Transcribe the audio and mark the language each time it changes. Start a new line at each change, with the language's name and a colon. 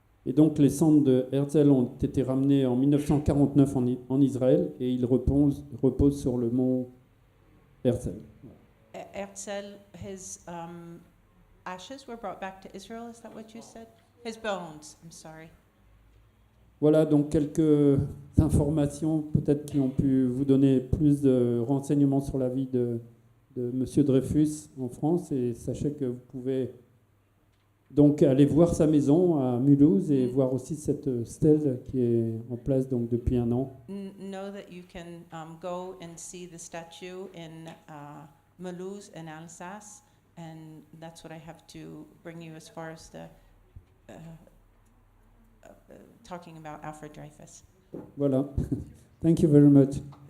French: Et donc les cendres de Herzl ont été ramenés en 1949 en Israël et ils reposent sur le mont Herzl.
English: Herzl, his ashes were brought back to Israel. Is that what you said? His bones. I'm sorry.
French: Voilà donc quelques informations peut-être qui ont pu vous donner plus de renseignements sur la vie de Monsieur Dreyfus en France, et sachez que vous pouvez donc aller voir sa maison à Mulhouse et voir aussi cette stèle qui est en place donc depuis 1 an.
English: Know that you can go and see the statue in Mulhouse in Alsace, and that's what I have to bring you as far as the talking about Alfred Dreyfus. Voilà. Thank you very much.